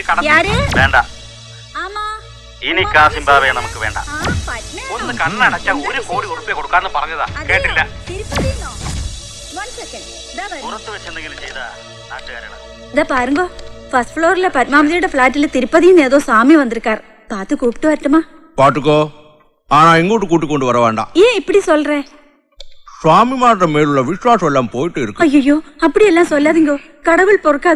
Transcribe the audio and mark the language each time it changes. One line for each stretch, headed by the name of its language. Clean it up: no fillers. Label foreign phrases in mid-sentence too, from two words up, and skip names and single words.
Malayalam: വേണ്ട. ഇനി കാസിംബാവെ നമുക്ക് വേണ്ട. ഒന്ന് കണ്ണടച്ച 1 കോടി ഉറുപ്പിക കൊടുക്കാന്ന് പറഞ്ഞതാ, കേട്ടില്ല. പുറത്ത് വെച്ചെന്തെങ്കിലും ചെയ്ത നാട്ടുകാരാണ്.
Tamil: இத பாருங்க,
English: first floorல
Tamil: பத்மாவதியோட ஃபிளாட்ல திருப்பதின்னு ஏதோ சாமி வந்திருக்கார். பார்த்து கூப்பிட்டு வரட்டுமா? பாட்டுக்கோ, ஆனா இங்கோட்டு கூட்டிக்கொண்டு வர வேண்டாம். ஏன் இப்படி சொல்ற? சுவாமிமாரோட மேலுள்ள விசுவாசம் எல்லாம் போயிட்டு இருக்கு. ஐயோ, அப்படி எல்லாம் சொல்லாதீங்க, கடவுள் பொறுக்காது.